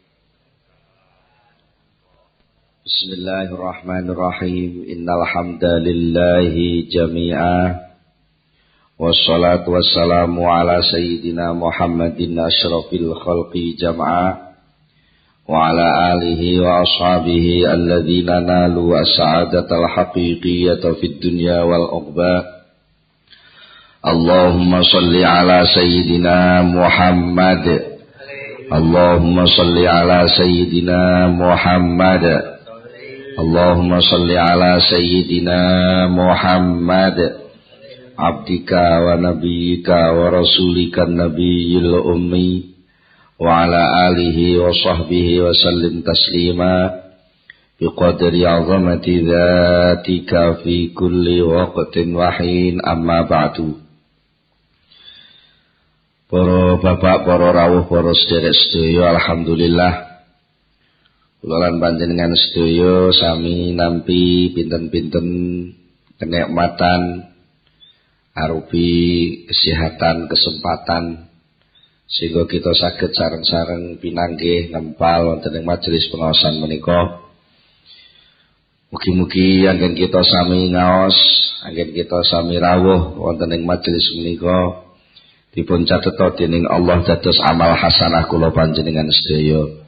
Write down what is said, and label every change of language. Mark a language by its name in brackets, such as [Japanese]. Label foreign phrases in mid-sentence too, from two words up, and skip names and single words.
[Arabic] بسم الله الرحمن الرحيم. إن الحمد لله جميعا. والصلاة والسلام على سيدنا محمد أشرف الخلق جمعا. وعلى آله وأصحابه الذين نالوا السعادة الحقيقية في الدنيا والعقبى. اللهم صل على سيدنا محمد. اللهم صل على سيدنا محمد. اللهم صل على سيدنا محمد. عبدك ونبيك ورسولك النبي الأمي. وعلى آله وصحبه وسلم تسليما. بقدر عظمة ذاتك في كل وقت وحين، أما بعد. [Javanese] Para bapak, para rawuh, para sederek sedaya, alhamdulillah kula lan panjenengan sedaya sami nampi pinten-pinten kenikmatan arupi kesehatan, kesempatan sehingga kita saged sareng-sareng pinanggih nempal wonten ing majelis pengaosan menika. Mugi-mugi anggen kita sami ngaos, anggen kita sami rawuh wonten ing majelis menika dipun cateta dening Allah dados amal hasanah kula panjenengan sedaya.